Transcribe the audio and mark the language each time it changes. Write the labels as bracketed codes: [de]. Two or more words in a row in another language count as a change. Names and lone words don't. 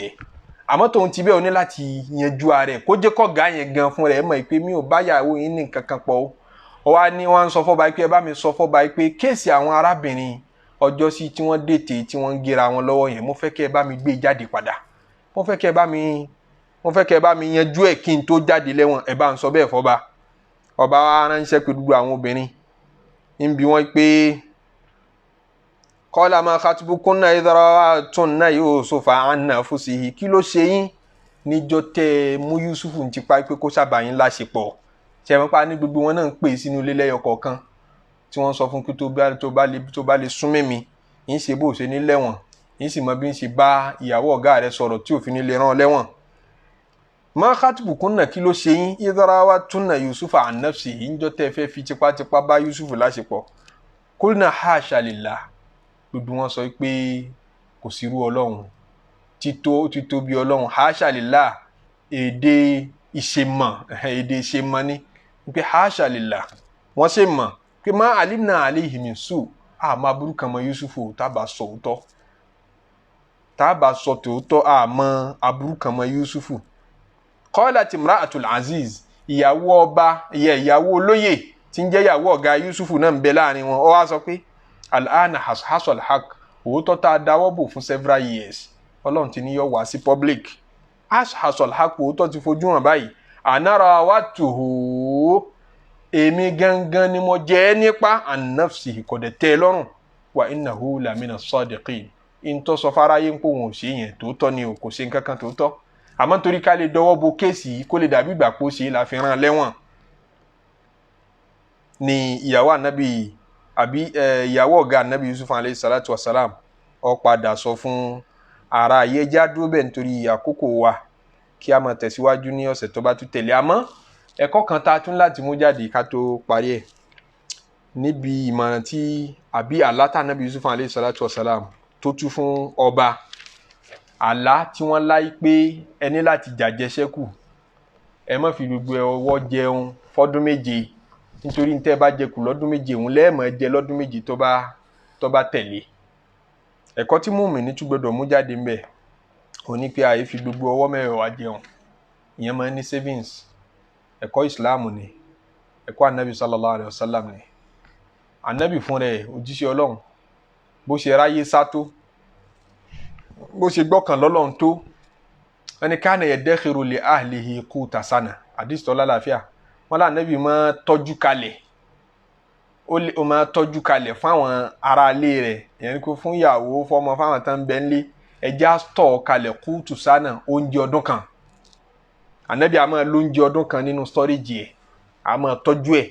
[yo] ẹ̀ àmọ́ tóun ti bẹ́ẹ̀ o ní láti yanjú ara ẹ̀ kó jẹ́ kọ́gá yẹn gan fún rẹ̀ mọ̀ pé mi ò bá yàwó yín ní nǹkan kan pọ̀ ó wá ní wọ́n ń sọ fọ́ba pé ẹ bá mi sọ fọ́ba pé kéèsì àwọn arábìnrin ọjọ́ sí tí wọ́n dètè tí wọ́n ń gera wọn lọ́wọ́ yẹn mo fẹ́ kẹ́ ẹ bá mi gbé jáde padà mo fẹ́ kẹ́ ẹ bá mi mo fẹ́ kẹ́ bá mi yanjú ẹ̀ kí n tó jáde lẹ́wọ̀n ẹ bá ń sọ bẹ́ẹ̀ fọba. Ọba wa ránṣẹ́ pé gbogbo àwọn obìnrin ń bi wọ́n pé [ar] قال ما خطبكن إذ راودتن يوسف عن نفسه, [yo] kí ló ṣe yín níjọ́ tẹ́ mú Yusufu ń tipa pé kó sábà yín láṣepọ̀. ṣe mọ́ pa ní gbogbo wọn náà ń pè sínú ilé lẹ́yọ kọ̀ọ̀kan tí wọ́n sọ fún pé tó bá lè súnmọ́ mi ń ṣe bó ṣe ní lẹ́wọ̀n ń sì mọ bí ń ṣe bá ìyàwó ọ̀gá rẹ̀ sọ̀rọ̀ tí òfin lè rán lẹ́wọ̀n. [ar] ما خطبكن, [yo] kí ló ṣe yín [ar] إذ راودتن يوسف عن نفسه, [yo] níjọ́ tẹ́ fẹ́ fi tipátipá bá Yusufu láṣepọ̀. [ar] قلن حاش لله, [yo] gbogbo wọn sọ pé kò sírú Ọlọ́run, tító bí Ọlọ́run. [ar] حاش لله [yo] èdè ìṣemọ̀ ni pé [ar] حاش لله [yo] wọ́n ṣe mọ̀ pé [ar] ما علمنا عليه من سوء, [yo] àmọ́ aburú kan mọ́ Yusufu tábà sọ tòótọ́ àmọ́ aburú kan mọ́ Yusufu. [ar] قالت امرأة العزيز, [yo] ìyàwó ọba ìyàwó olóyè tí ń jẹ́ ìyàwó ọ̀gá Yusufu náà ń bẹ láàrin wọn. ó wá sọ pé [ar] الآن حصحص الحق, [yo] òótọ́ tá a dáwọ́ bò fún [en] several years [yo] Ọlọ́run ti ní yọ wá sí public. [ar] حصحص الحق, [yo] òótọ́ ti fojú hàn báyìí. [ar] أنا راودته, [yo] èmi gangan ni mo jẹ́ nípa [ar] عن نفسه, [yo] kò dẹ̀ tẹ́ lọ́rùn. [ar] وإنه لمن الصادقين, [yo] in tó sọ fáráyé ń pò wọn ò ṣe yẹn tòótọ́ ni o, kò ṣe nǹkan kan tòótọ́, àmọ́ torí ká lè dọwọ́ bo kéèsì yìí kó lè dàbí ìgbà pò ṣe la fi rán lẹ́wọ̀n. ni ìyàwó ànábì ìyàwó ọ̀gá ànábì Yusuf [ar] عليه الصلاة والسلام [yo] ó padà sọ fún ara ayé já dúró bẹ́ẹ̀ nítorí àkókò wa, kí a máa tẹ̀síwájú ní ọ̀sẹ̀ tó bá tún tẹ̀lé. àmọ́ ẹ̀kọ́ kan tá a tún láti mú jáde ká tó parí ẹ̀ níbi ìmọ̀ràn tí àlá tí ànábì Yusuf [ar] عليه الصلاة والسلام [yo] tó tú fún ọba. àlá tí wọ́n láì pé ẹni láti jàjẹsẹ́kù, ẹ má fi gbogbo ọwọ́ jẹun fọ́dún méje, nítorí ní tẹ́ bá jẹ kù lọ́dún méje òun lẹ́ẹ̀mọ́ jẹ lọ́dún méje tó bá tẹ̀lé. ẹ̀kọ́ tí mùmínì tún gbọdọ̀ mú jáde ń bẹ̀ ò ní pé àyè fi gbogbo ọwọ́ mẹ́wàá jẹun, ìyẹn máa ń ní savings. ẹ̀kọ́ ìsìláàmù ni, ẹ̀kọ́ anabi [ar] صلى الله عليه وسلم [yo] ni. anabi fún rẹ̀ òjíṣẹ́ Ọlọ́run bó ṣe ráyé sá tó, bó ṣe gbọ́kàn lọ́lọ́run tó, ẹni [ar] كان يدخر لأهله قوت سنة, [yo] hadith tó lálàáfíà. wọ́n lá nẹ́bí máa tọ́jú kalẹ̀, ó máa tọ́jú kalẹ̀ fáwọn ará ilé rẹ̀, ìyẹn kó fún ìyàwó fọ́mọ fáwọn tán bẹ́ẹ̀ ńlé, ẹja tọ̀ kalẹ̀ [ar] قوت سنة, [yo] oúnjẹ ọdún kan. ànẹ́bí a máa lóúnjẹ ọdún kan nínú storage ẹ̀, a máa tọ́jú ẹ̀.